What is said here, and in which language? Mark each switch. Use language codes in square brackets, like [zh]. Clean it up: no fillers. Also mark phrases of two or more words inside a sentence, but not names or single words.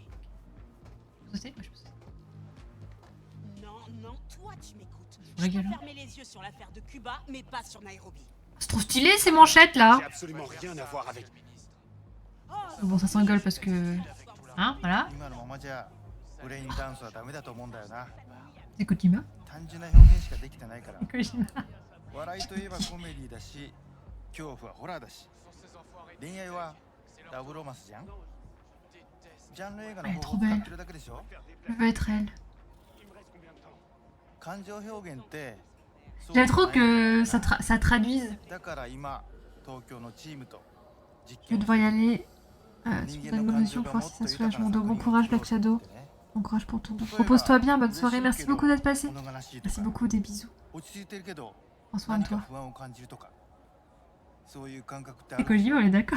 [fr] Vous sauter? Moi, je peux sauter. Non, toi tu m'écoutes. La Je gueule, peux hein. fermer les yeux sur l'affaire de Cuba, mais pas sur Nairobi. C'est trop stylé ces manchettes là. J'ai absolument rien à voir avec. Bon, ça s'engueule parce que... Hein, voilà. [ja] 今のままじゃブレインダンスはダメだと思うんだよな。 [fr] C'est Kojima. [ja] 単純な表現しかできてないから。 Kojima. 笑いといえばコメディだし、恐怖はホラーだし、恋愛はラブロマンスじゃん。ジャンル映画の方法を使ってるだけでしょ。 [fr] Je veux être elle. [ja] 感情表現って。 [fr] J'aime trop que ça traduise. [ja] だから今東京のチームと。 [fr] Je devrais y aller. C'est une bonne notion, force et ça soulage mon dos. Bon courage, Black Shadow. Bon courage pour ton dos. Repose-toi bien, bonne soirée. Merci beaucoup d'être passé. Merci beaucoup, des bisous. Prends soin de toi. Et Kojima, on est d'accord.